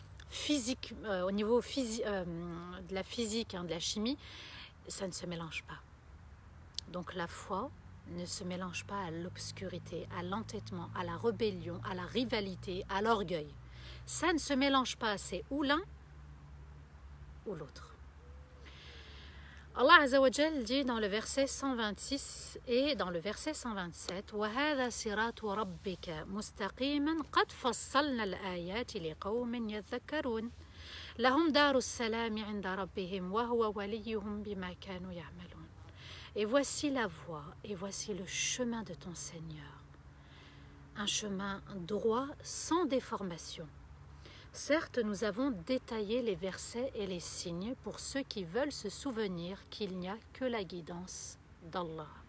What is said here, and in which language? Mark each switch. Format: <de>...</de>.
<fr>Physique, au niveau de la physique, de la chimie, ça ne se mélange pas. Donc la foi ne se mélange pas à l'obscurité, à l'entêtement, à la rébellion, à la rivalité, à l'orgueil. Ça ne se mélange pas, c'est ou l'un ou l'autre. Allah Azza wa Jal dit dans le verset 126 et dans le verset 127</fr> <ar>وَهَذَا صِرَاطُ رَبِّكَ مُسْتَقِيمًا قَدْ فَصَّلْنَا الْآيَاتِ لِقَوْمٍ يَذَّكَّرُونَ لَهُمْ دَارُ السَّلَامِ عِنْدَ رَبِّهِمْ وَهُوَ وَلِيُّهُمْ بِمَا كَانُوا يَعْمَلُونَ.</ar> <fr>Et voici la voie, et voici le chemin de ton Seigneur. Un chemin droit, sans déformation. Certes, nous avons détaillé les versets et les signes pour ceux qui veulent se souvenir qu'il n'y a que la guidance d'Allah.</fr>